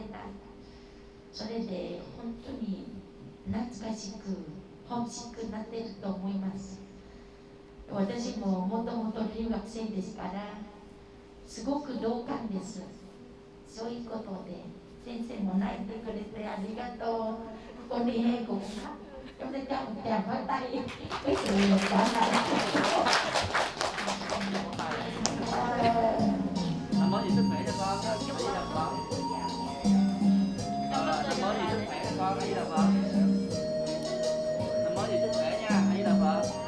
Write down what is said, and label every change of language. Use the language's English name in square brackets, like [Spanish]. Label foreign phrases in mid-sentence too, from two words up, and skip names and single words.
[Japanese] それで本当に懐かしく、ホームシックになっていると思います。私ももともと留学生ですから、すごく同感です。そういうことで、先生も泣いてくれてありがとう。ここに英語が、 [Vietnamese] chúng ta cho một tràng pháo tay với sự trả lời. Năm mới gì sức khỏe cho con, đi làm con. Năm mới gì sức khỏe cho con, đi làm vợ. Năm mới gì sức khỏe nha, đi làm vợ.